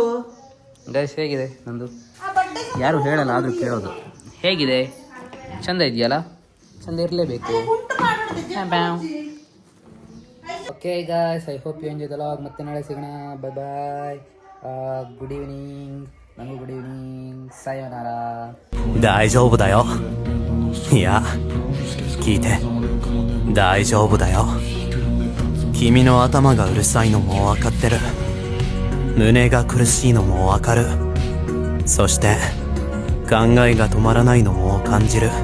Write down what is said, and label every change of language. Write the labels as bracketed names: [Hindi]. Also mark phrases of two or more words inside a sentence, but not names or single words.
[Kannada] ಗೈಸ್ ಹೇಗಿದೆ ನಂದು? ಯಾರು ಹೇಳಲ್ಲ ಆದ್ರೂ ಕೇಳೋದು. ಹೇಗಿದೆ? ಚಂದ ಇದೆಯಲ್ಲ? ಚಂದ ಇರಲೇಬೇಕು. [English] Okay guys, I hope you enjoy the vlog. [Kannada] ಮತ್ತೆ ನಾಳೆ ಸಿಗೋಣ. [English] Bye bye. Good evening. [Kannada] ನಂಗೂ [English] Good evening. [Kannada] ಸಾಯೋನಾರ. [Japanese] 大丈夫だよ。いや、聞いて。大丈夫だよ。君の頭がうるさいのも分かってる。胸が苦しいのも分かる。そして考えが止まらないのも感じる。